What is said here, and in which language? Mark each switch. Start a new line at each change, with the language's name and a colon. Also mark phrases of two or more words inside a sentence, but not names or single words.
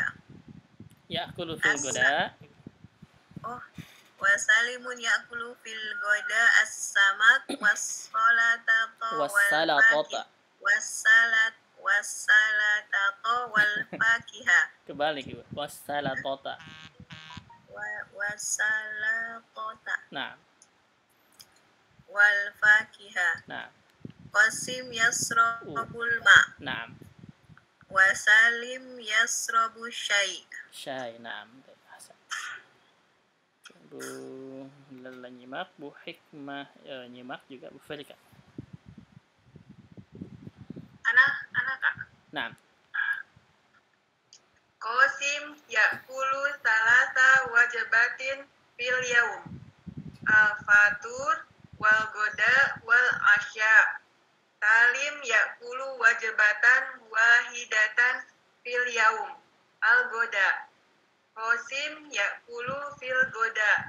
Arabic: يأكل في الغداء. وسالم يأكل في الغداء السمك والسلطة والفاكهة.
Indonesian: Kebalik ibu.
Arabic: والسلطة. والسلطة
Indonesian: Nah.
Arabic: والفاكهة.
Indonesian: Nah.
Arabic: قاسم يشرب الماء.
Indonesian: Nah.
Arabic: وسالم يشرب شاي. Syai,
Indonesian: nah. Bu Lala nyimak, Bu Hikmah nyimak juga, Bu Ferika. Anak Kak. Nah.
Arabic: قاسم يأكل ثلاث وجبات في اليوم. الفطور والغداء والعشاء. سالم يأكل وجبة واحدة في اليوم. الغداء قاسم يأكل في الغداء.